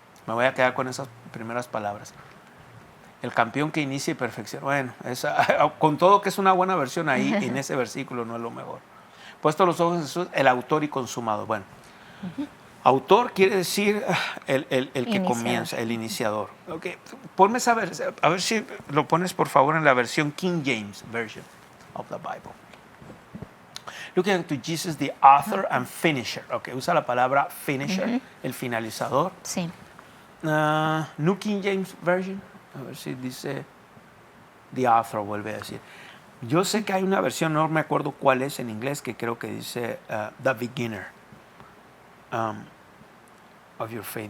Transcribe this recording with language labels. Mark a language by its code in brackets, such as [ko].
[es] Me voy a quedar con esas primeras palabras. El campeón que inicia y perfecciona. Bueno, con todo que es una buena versión ahí, en ese versículo no es lo mejor. puesto los ojos en Jesús, el autor y consumador. Bueno, autor quiere decir el que Iniciador. comienza, el iniciador. Okay. Ponme a ver si lo pones por favor en la versión King James Version of the Bible. [en] Looking to Jesus, the author and finisher. [es] Okay, usa la palabra finisher, el finalizador. Sí. [en] New King James Version. [es] A ver si dice [en] the author, [es] vuelve a decir. Yo sé que hay una versión, no me acuerdo cuál es en inglés, que creo que dice [en] the beginner of your faith.